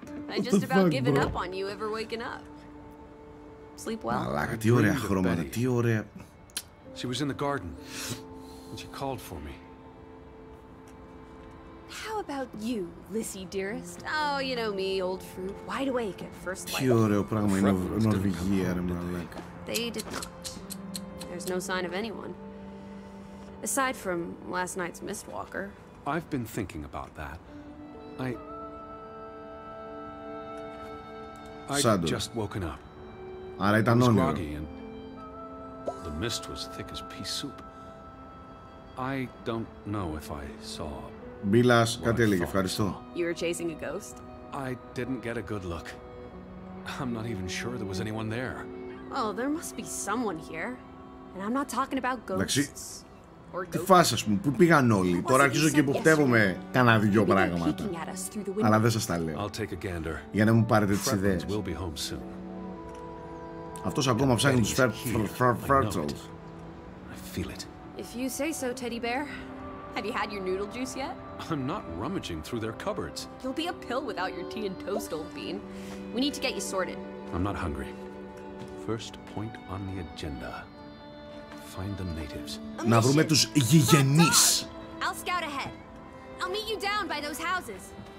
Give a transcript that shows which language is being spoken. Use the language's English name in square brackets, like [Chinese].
[English] I just about given up on you ever waking up. Sleep well. [Greek] Μαλάκα, τι ωραία χρώματα, τι ωραία. [English] She was in the garden and she called for me. How about you, Lissy dearest? Oh, you know me, old fruit, wide awake at first light. [Greek] Τι ωραίο πράγμα είναι η Νορβηγία, ρε μαλάκα. [English] They did not. There's no sign of anyone. Aside from last night's mistwalker. I've been thinking about that. I'd just woken up. [Greek] Άρα ήταν όνειρο. [English] The mist was thick as pea soup. I don't know if I saw. [Greek] Μπίλας, κάτι έλεγε, ευχαριστώ. [English] You were chasing a ghost? I didn't get a good look. I'm not even sure there was anyone there. Oh, there must be someone here. And I'm not talking about ghosts. [Greek] Τι φάση, ας πούμε, πού πήγαν όλοι. Τώρα αρχίζω και υποκτεύομαι κανένα δυο πράγματα. Αλλά δεν σας τα λέω. Για να μου πάρετε τις ιδέες. Αυτός ακόμα ψάχνει τους Fertles. [English] If you say so, teddy bear. Have you had your noodle juice yet? I'm not rummaging through their cupboards. You'll be a pill without your tea and toast, old bean. We need to get you sorted. I'm not hungry. first point on the agenda. Find the natives. [Greek] Να βρούμε τους γηγενείς. [English] I'll scout ahead. I'll meet you down by those houses.